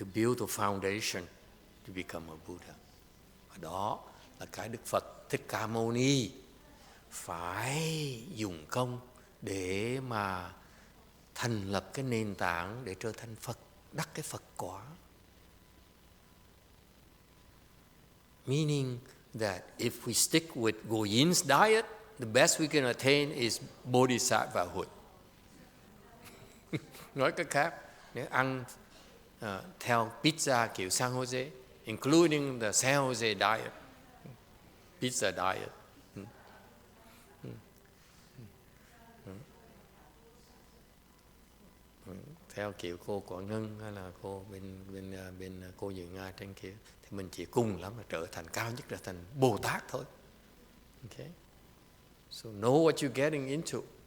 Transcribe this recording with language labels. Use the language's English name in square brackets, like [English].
[English] to build a foundation to become a Buddha. [Vietnamese] Và đó là cái Đức Phật Thích Ca Mâu Ni phải dùng công để mà thành lập cái nền tảng để trở thành Phật, đắc cái Phật quả. [English] Meaning that if we stick with Goyin's diet, the best we can attain is bodhisattvahood. [Vietnamese] Nói cách khác, nếu ăn theo pizza kiểu San Jose, [English] including the San Jose diet, pizza diet, [Vietnamese] theo kiểu cô Quảng Ngân hay là cô bên cô Dự Nga trên kia, thì mình chỉ cùng lắm là trở thành cao nhất là thành Bồ Tát thôi. [English] Okay? So know what you're getting into.